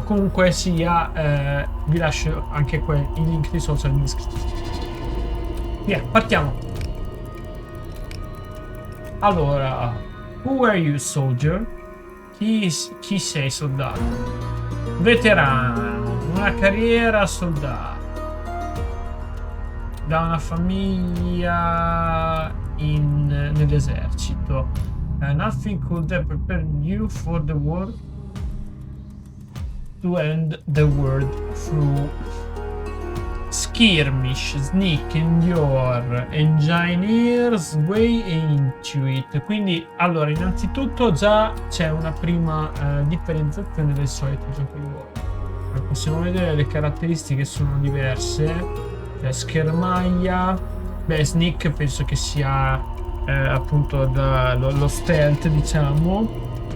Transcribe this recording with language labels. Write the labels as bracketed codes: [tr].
[it] Comunque sia, vi lascio anche i link dei social in descrizione. Via, partiamo. [en] Allora, who are you, soldier? [it] Chi sei, soldato? Veterano, una carriera soldato, da una famiglia nell'esercito. [en] Nothing could have prepared you for the war, to end the world through skirmish, sneak, endure, engineer, sway e intuit. [it] Quindi, allora, innanzitutto già c'è una prima differenziazione del solito gioco di ruolo. Possiamo vedere le caratteristiche sono diverse. Schermaglia, sneak penso che sia appunto lo stealth, diciamo.